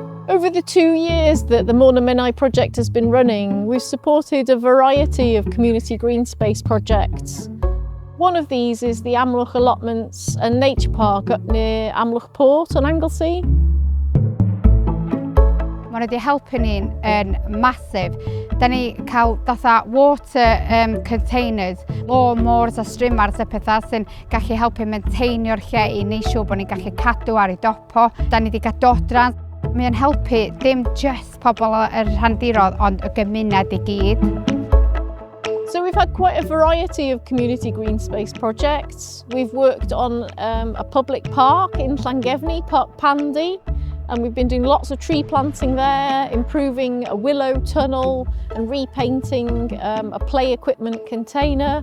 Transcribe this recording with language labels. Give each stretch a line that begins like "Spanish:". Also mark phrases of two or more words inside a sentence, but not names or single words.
English: Over the 2 years that the Menai Project has been running, we've supported a variety of community green space projects. One of these is the Amlygu Allotments and Nature Park up near Amlygu Port on Anglesey.
Welsh: Mae nhw wedi helpu ni'n massive. Da ni cael fatha
English: water containers,
Welsh: lawnmowers a streamers a pethau sy'n gallu helpu maintainio'r lle i neud siŵr bod ni'n gallu cadw ar ei dopo. Da ni wedi cael dodran. Mae'n helpu dim just pobl yr rhandirodd ond y gymuned i gyd.
English: So we've had quite a variety of community green space projects. We've worked on a public park in Llangefni, Park Pandy, and we've been doing lots of tree planting there, improving a willow tunnel and repainting a play equipment container.